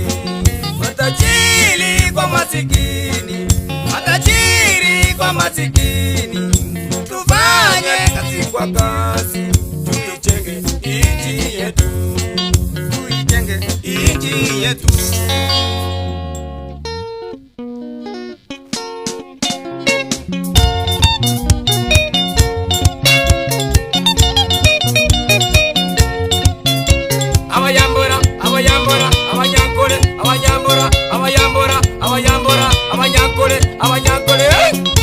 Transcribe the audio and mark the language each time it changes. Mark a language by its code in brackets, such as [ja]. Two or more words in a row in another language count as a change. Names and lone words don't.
[sw] Matajiri kwa masikini, matajiri kwa masikini, tufanye kazi kwa kazi, tuijenge nchi yetu, tuijenge nchi yetu. [nyn] Abayambora, abayambora, abanyankole, abayambora, abayambora, abayambora, abanyankole, abanyankole, hey!